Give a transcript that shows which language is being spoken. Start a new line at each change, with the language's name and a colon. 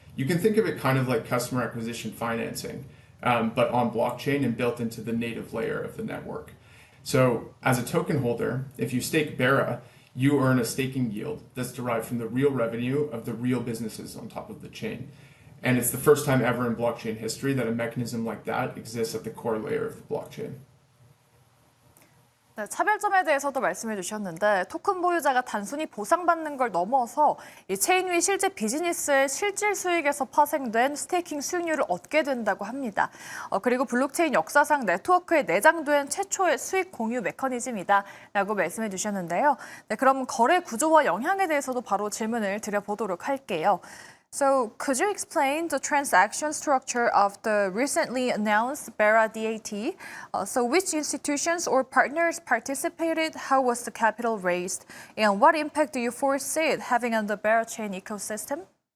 English: You can think of it kind of like customer acquisition financing, but on blockchain and built into the native layer of the network. So as a token holder, if you stake Bera, you earn a staking yield that's derived from the real revenue of the real businesses on top of the chain. And it's the first time ever in blockchain history that a mechanism like that exists at the core layer of the blockchain.
Korean: 네, 차별점에 대해서도 말씀해 주셨는데 토큰 보유자가 단순히 보상받는 걸 넘어서 이 체인 위 실제 비즈니스의 실질 수익에서 파생된 스테이킹 수익률을 얻게 된다고 합니다. 그리고 블록체인 역사상 네트워크에 내장된 최초의 수익 공유 메커니즘이다 라고 말씀해 주셨는데요. 네, 그럼 거래 구조와 영향에 대해서도 바로 질문을 드려보도록 할게요.
English: So, could you explain the transaction structure of the recently announced Bera DAT? So, which institutions or partners participated? How was the capital raised? And what impact do you foresee it having on the Berachain ecosystem?